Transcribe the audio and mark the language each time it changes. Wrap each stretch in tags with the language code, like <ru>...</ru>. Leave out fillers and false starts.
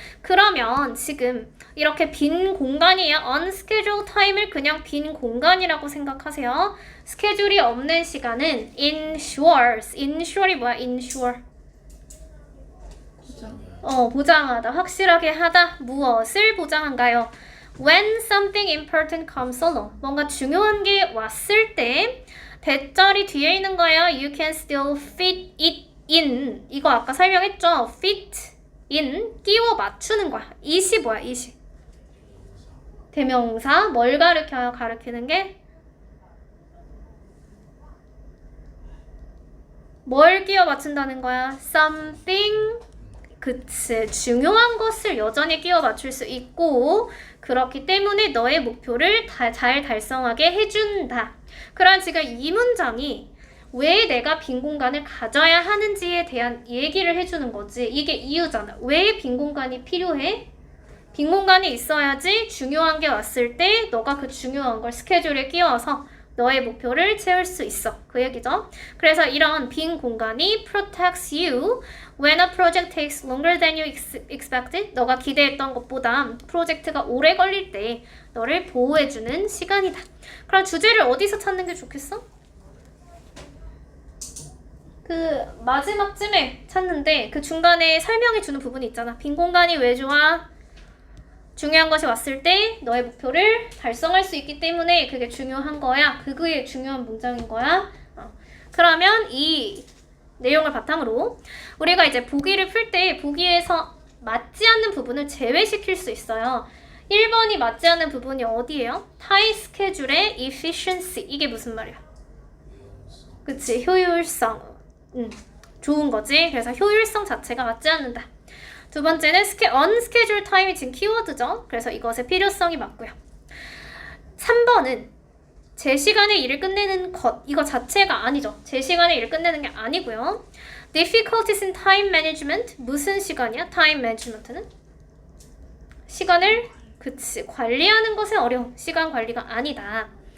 <ko>그러면 지금 이렇게 빈 공간이야. unscheduled time을 그냥 빈 공간이라고 생각하세요. 스케줄이 없는 시간은 ensures. ensure이 뭐야? ensure. 보장하다, 확실하게 하다. 무엇을 보장한가요?</ko> <en>When something important comes along.</en> <ko>뭔가 중요한 게 왔을 때 대절이 뒤에 있는 거예요.</ko> <en>You can still fit it in.</en> <ko>이거 아까 설명했죠? fit in, 끼워 맞추는 거야. it이 뭐야? it이 대명사. 뭘 가르쳐요? 가르치는 게 뭘 끼워 맞춘다는 거야?</ko> <en>something.</en> <ko>그치, 중요한 것을 여전히 끼워 맞출 수 있고, 그렇기 때문에 너의 목표를 잘 달성하게 해준다. 그럼 지금 이 문장이 왜 내가 빈 공간을 가져야 하는지에 대한 얘기를 해주는 거지. 이게 이유잖아. 왜 빈 공간이 필요해? 빈 공간이 있어야지 중요한 게 왔을 때 너가 그 중요한 걸 스케줄에 끼워서 너의 목표를 채울 수 있어. 그 얘기죠. 그래서 이런 빈 공간이</ko> <en>protects you when a project takes longer than you expected.</en> <ko>너가 기대했던 것보다 프로젝트가 오래 걸릴 때 너를 보호해주는 시간이다. 그럼 주제를 어디서 찾는 게 좋겠어? 그 마지막쯤에 찾는데 그 중간에 설명해주는 부분이 있잖아. 빈 공간이 왜 좋아? 중요한 것이 왔을 때 너의 목표를 달성할 수 있기 때문에 그게 중요한 거야. 그게 중요한 문장인 거야. 그러면 이 내용을 바탕으로 우리가 이제 보기를 풀 때 보기에서 맞지 않는 부분을 제외시킬 수 있어요. 1번이 맞지 않는 부분이 어디예요? 타임 스케줄의 efficiency. 이게 무슨 말이야? 그치, 효율성. 좋은 거지. 그래서 효율성 자체가 맞지 않는다. 두 번째는 unscheduled time이 지금 키워드죠. 그래서 이것의 필요성이 맞고요. 3번은 제 시간에 일을 끝내는 것, 이거 자체가 아니죠. 제 시간에 일을 끝내는 게 아니고요.</ko> <en>difficulties in time management,</en> <ko>무슨 시간이야?</ko> <en>time management는?</en> <ko>시간을, 그치, 관리하는 것에 어려움, 시간 관리가 아니다.</ko>